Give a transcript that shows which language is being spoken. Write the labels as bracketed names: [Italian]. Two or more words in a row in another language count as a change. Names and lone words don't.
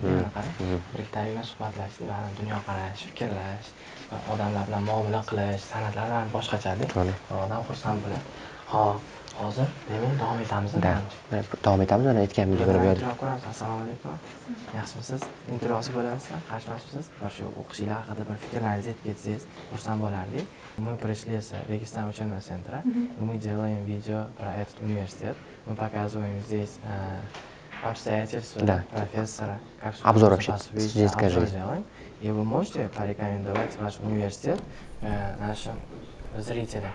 [Uzbek] Mana qarang, biriktaringlar suhbatlashib, mana dunyoqarash, fikrlash, odamlar bilan muomala qilish, san'atlari ham boshqachada. Odam xursand bo'ladi. Xo'p, Hozir demak davom etamizmi? Da. Davom etamiz mana aytganimdek mana bu yerda. Javob ko'ramiz. Assalomu alaykum. Yaxshimisiz? Intervyuga bo'lamizmi? Qarshimisiz? Shu o'qishinglar haqida bir fikrlaringizni aytib ketsangiz, xursand bo'lardik. [Russian] Мы пришли с Регионального учебного центра. Мы делаем видео про этот университет. Мы показываем здесь обстоятельства профессора, как Обзор вообще студенческой жизни. делаем. И вы можете порекомендовать ваш университет нашим зрителям.